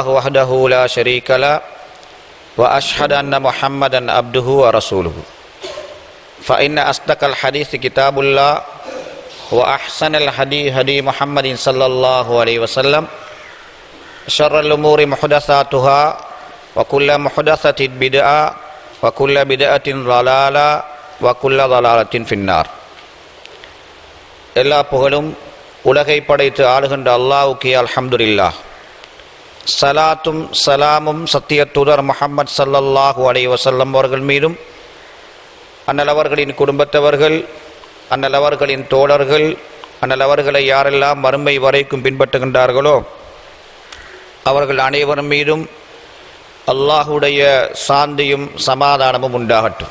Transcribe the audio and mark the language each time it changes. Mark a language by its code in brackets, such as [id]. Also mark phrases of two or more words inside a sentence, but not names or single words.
[ar] وحده لا شريك له وأشهد أن محمدا عبده ورسوله فإن أصدق الحديث كتاب الله وأحسن الهدي هدي محمد صلى الله عليه وسلم شر الأمور محدثاتها وكل محدثة بدعة وكل بدعة ضلالة وكل ضلالة في النار [ta] எல்லா புகழும் உலகை படைத்து ஆளுகின்ற அல்லாஹ்வுக்கே அல்ஹம்துலில்லாஹ். சலாத்தும் சலாமும் சத்திய தூதர் முஹம்மது [ar] صلى الله عليه وسلم [ta] அவர்கள் மீதும் அண்ணல் அவர்களின் குடும்பத்தவர்கள் அண்ணல் அவர்களின் தோழர்கள் அண்ணல் அவர்களை யாரெல்லாம் மறுமை வரைக்கும் பின்பற்றுகின்றார்களோ அவர்கள் அனைவரும் மீதும் அல்லாஹுடைய சாந்தியும் சமாதானமும் உண்டாகட்டும்.